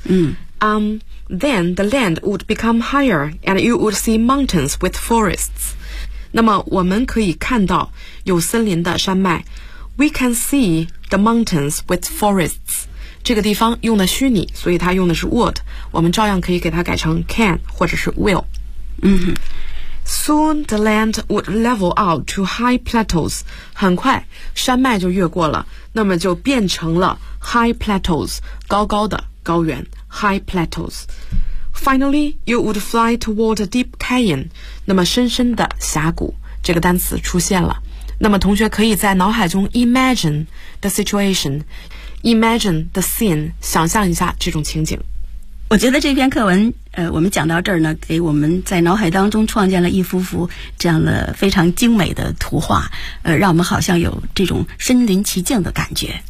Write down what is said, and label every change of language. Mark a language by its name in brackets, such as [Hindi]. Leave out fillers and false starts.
[English] Then the land would become higher and you would see mountains with forests. [Chinese] 那么我们可以看到有森林的山脉。 [English] We can see the mountains with forests. [Chinese] 这个地方用的虚拟，所以它用的是 [English] would. [Chinese] 我们照样可以给它改成 can 或者是 will. [English] Soon the land would level out to high plateaus. [Chinese] 很快山脉就越过了，那么就变成了 [English] high plateaus， [Chinese] 高高的高原 high plateaus. [English] Finally, you would fly toward a deep canyon. [Chinese] 那么深深的峡谷，这个单词出现了。那么同学可以在脑海中 [English] imagine the situation, imagine the scene， [Chinese] 想象一下这种情景。我觉得这篇课文我们讲到这儿呢，给我们在脑海当中创建了一幅幅这样的非常精美的图画，让我们好像有这种身临其境的感觉。